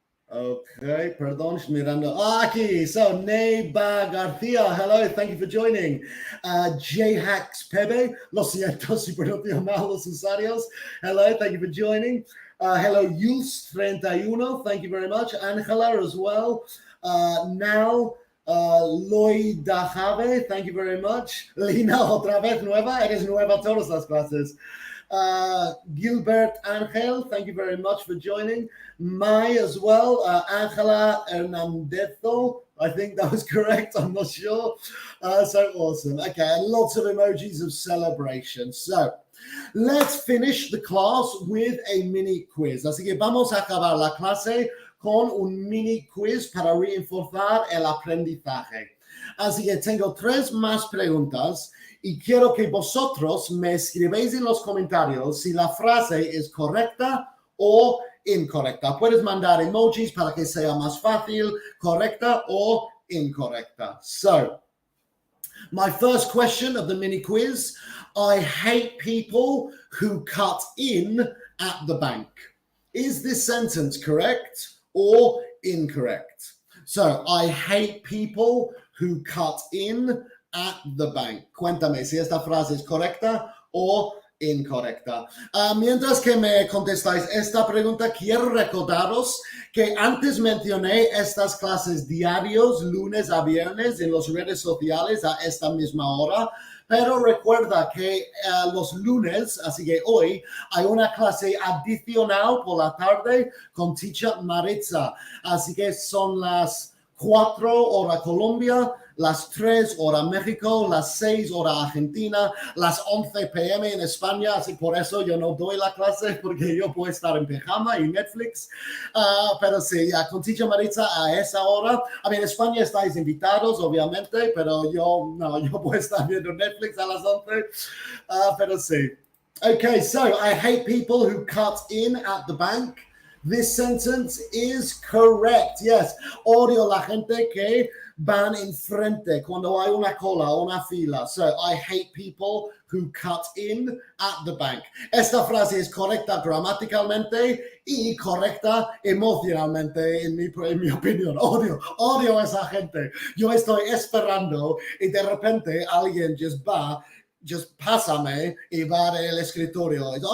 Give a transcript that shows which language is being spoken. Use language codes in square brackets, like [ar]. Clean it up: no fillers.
[en] Okay, [es] perdón, mirando. Aquí, [en] so Neiba Garcia, hello, thank you for joining. [es] J-Hacks Pebe, lo siento si pronuncio mal los usuarios. [en] Hello, thank you for joining. Hello, Yus31, thank you very much. Angela as well. Now, Loida Jave, thank you very much. [es] Lina, otra vez nueva, eres nueva todas las clases. [en] Gilbert Angel, thank you very much for joining. Mai as well, Angela Hernandezo, I think that was correct, I'm not sure. So awesome. Okay, lots of emojis of celebration. So let's finish the class with a mini quiz. [es] Así que vamos a acabar la clase con un mini quiz para reforzar el aprendizaje. Así que tengo 3 más preguntas y quiero que vosotros me escribáis en los comentarios si la frase es correcta o incorrecta. Puedes mandar emojis para que sea más fácil, correcta o incorrecta. [en] So, my first question of the mini quiz, I hate people who cut in at the bank. Is this sentence correct or incorrect? So, I hate people who cut in at the bank. [es] Cuéntame si esta frase es correcta o incorrecta. Mientras que me contestáis esta pregunta, quiero recordaros que antes mencioné estas clases diarios, lunes a viernes, en las redes sociales a esta misma hora. Pero recuerda que los lunes, así que hoy, hay una clase adicional por la tarde con Teacher Maritza. Así que son las 4 hora Colombia, las 3 hora México, las 6 hora Argentina, las 11 p.m. en España, así por eso yo no doy la clase porque yo puedo estar en pijama y Netflix, pero sí, con Teacher Maritza a esa hora, en España estáis invitados obviamente, pero yo puedo estar viendo Netflix a las 11, pero sí. [en] Okay, so I hate people who cut in at the bank. This sentence is correct. [es] Yes, odio la gente que van enfrente cuando hay una cola, una fila. [en] So, I hate people who cut in at the bank. [es] Esta frase es correcta gramaticalmente y correcta emocionalmente, en mi opinión. Odio a esa gente. Yo estoy esperando y de repente alguien just pásame y va al escritorio.